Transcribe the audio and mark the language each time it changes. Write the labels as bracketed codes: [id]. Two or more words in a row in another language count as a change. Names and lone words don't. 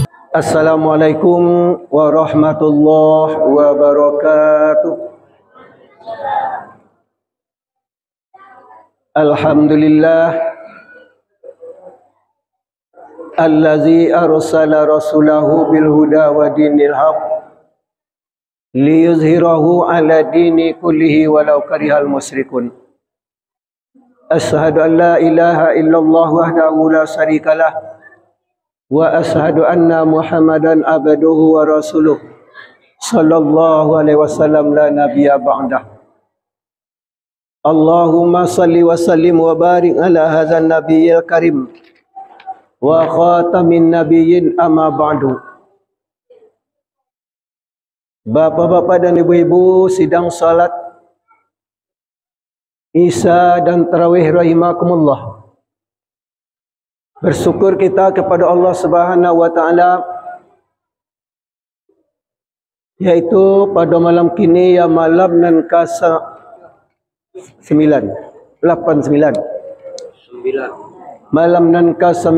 [ar] السلام عليكم ورحمة الله وبركاته. الحمد لله الذي أرسل رسوله بالهدى ودين الحق ليظهره على الدين كله ولو كره المشركون. أشهد أن لا إله إلا الله وحده لا شريك له وأشهد أن محمدا عبده ورسوله صلى الله عليه وسلم لا نبي بعده. اللهم صل وسلم وبارك على هذا النبي الكريم وخاتم النبيين أما بعد. [id] Bapak-bapak dan ibu-ibu sidang salat Isya dan Tarawih rahimakumullah. Bersyukur kita kepada Allah [ar] سبحانه وتعالى, [id] yaitu pada malam kini yang malam nan ke-9 malam nan ke-9.